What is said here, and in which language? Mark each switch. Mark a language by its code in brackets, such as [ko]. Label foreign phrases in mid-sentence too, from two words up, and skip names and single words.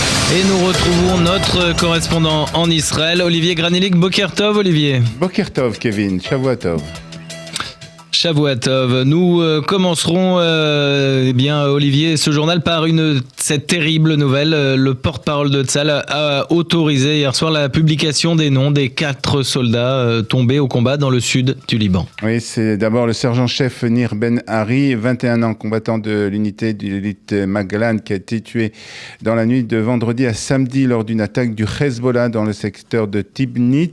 [fr] Et nous retrouvons notre correspondant en Israël, Olivier Granilik. [he] בוקר טוב, Olivier. בוקר טוב, Kevin. שבוע טוב. שבוע טוב. [fr] Nous commencerons, Olivier, ce journal par cette terrible nouvelle. Le porte-parole de Tzahal a autorisé hier soir la publication des noms des 4 soldats tombés au combat dans le sud du Liban. Oui, c'est d'abord le sergent-chef Nir Ben Hari, 21 ans, combattant de l'unité de l'élite Maglan, qui a été tué dans la nuit de vendredi à samedi lors d'une attaque du Hezbollah dans le secteur de Tibnit.